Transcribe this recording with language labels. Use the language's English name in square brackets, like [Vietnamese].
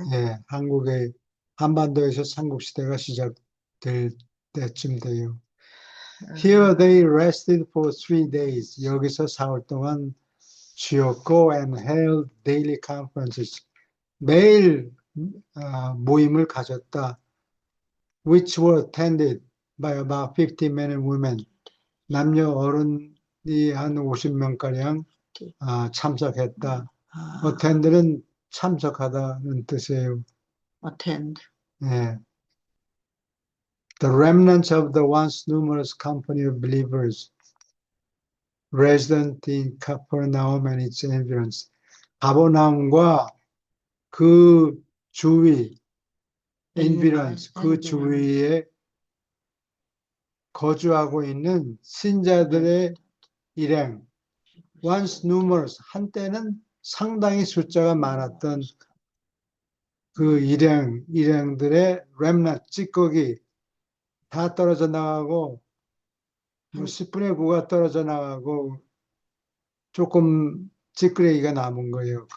[Korean] 예, 한국의 한반도에서 삼국시대가 시작될 때쯤 돼요. [English] Here 아, they rested for 3 days. [Korean] 여기서 4월 동안 쉬었고 [English] and held daily conferences. [Korean] 매일 모임을 가졌다. [English] Which were attended by about 50 men and women. [Korean] 남녀 어른이 한 50명가량 참석했다. 아, attend는 참석하다는 뜻이에요. [English] attend. [Korean] 예. [English] The remnants of the once numerous company of believers resident in Capernaum and its environs. [Korean] 가버나움과 그 주위, environs, 그 [English] environment. [Korean] 주위에 거주하고 있는 신자들의 일행, [English] once numerous, [Korean] 한때는 상당히 숫자가 많았던 그 일행들의 remnant, 찌꺼기 다 떨어져 나가고, 뭐 10분의 9가 떨어져 나가고, 조금 찌끄레기가 남은 거예요.